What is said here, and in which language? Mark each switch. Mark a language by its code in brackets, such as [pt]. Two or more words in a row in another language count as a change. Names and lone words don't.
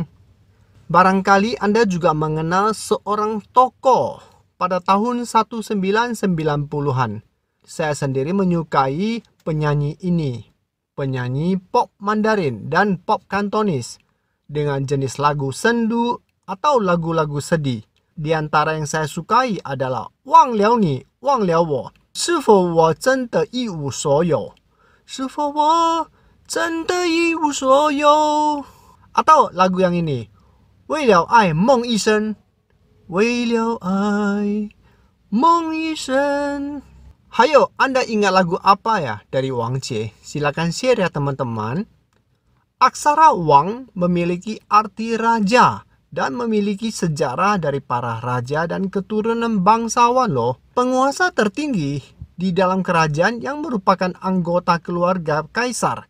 [id] Barangkali Anda juga mengenal seorang tokoh pada tahun 1990-an. Saya sendiri menyukai penyanyi ini, penyanyi pop Mandarin dan pop Kantonis dengan jenis lagu sendu atau lagu-lagu sedih. Di antara yang saya sukai adalah [zh] 忘了你，忘了我, 是否我真的一无所有，是否我真的一无所有 [id] atau lagu yang ini, [zh] 为了爱梦一生，为了爱梦一生。 [id] Hayo, Anda ingat lagu apa ya dari Wang Jie? Silakan share ya teman-teman. Aksara Wang memiliki arti raja dan memiliki sejarah dari para raja dan keturunan bangsawan loh. Penguasa tertinggi di dalam kerajaan yang merupakan anggota keluarga kaisar.